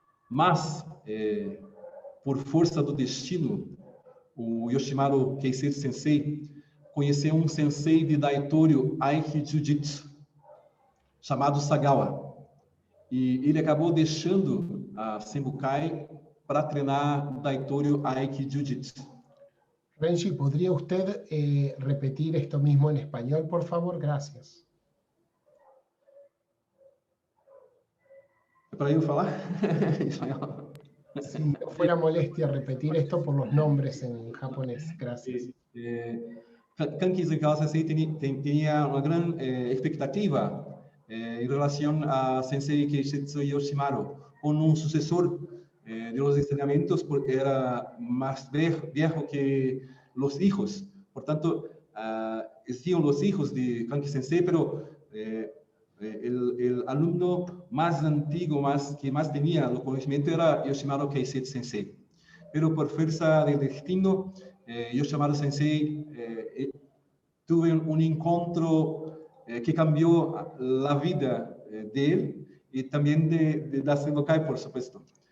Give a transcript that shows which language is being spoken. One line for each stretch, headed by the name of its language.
Portuguese: Mas, por força do destino, o Yoshimaru Keisetsu Sensei conheceu um sensei de Daitoryu Aiki Jiu-Jitsu, chamado Sagawa. E ele acabou deixando a Senbukai para treinar Daitoryu Aiki Jiu-Jitsu.
Spanish: Renji, ¿podría usted repetir esto mismo en español, por favor? Gracias.
Portuguese: É para eu falar? Em espanhol.
Spanish: Si no fuera molestia repetir esto por los nombres en japonés. Gracias.
Portuguese: Kanki Izumikawa Sensei tinha uma grande expectativa em relação a Sensei Keisetsu Yoshimaru, como um sucessor de los ensinamentos, porque era
Spanish: más viejo que los hijos. Por tanto, existían los hijos de Kanki Sensei, pero el alumno más antiguo, que más tenía el conocimiento era Yoshimaru Keisetsu Sensei. Pero por fuerza del destino, Yoshimaru Sensei tuvo un encuentro
Portuguese: que cambiou a vida dele e também da Senbukai,
Spanish: por supuesto.